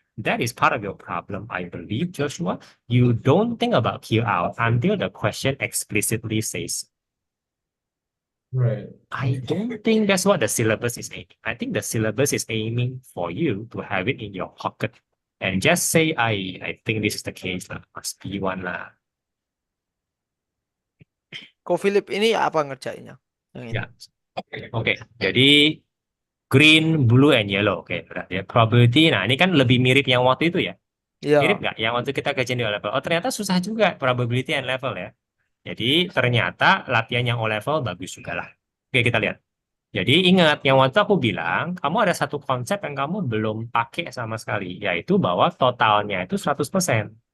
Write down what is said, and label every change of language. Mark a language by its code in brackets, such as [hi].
[en] That is part of your problem, I believe, Joshua. You don't think about Q out until the question explicitly says. Right. I don't think that's what the syllabus is aiming. I think the syllabus is aiming for you to have it in your pocket. And just say, I think this is the case. Must be one lah. [id] Ko Philip ini apa ngerjainnya? Yang ini. Ya. Oke, jadi [en] green, blue, and yellow. [id] Oke, berarti ya. Probability, nah ini kan lebih mirip yang waktu itu ya. Iya. Mirip nggak? Yang waktu kita kerjain di O-level. Oh, ternyata susah juga probability and level ya. Jadi ternyata latihan yang O-level bagus juga lah. Oke, kita lihat. Jadi ingat, yang waktu aku bilang, kamu ada satu konsep yang kamu belum pakai sama sekali, yaitu bahwa totalnya itu 100%.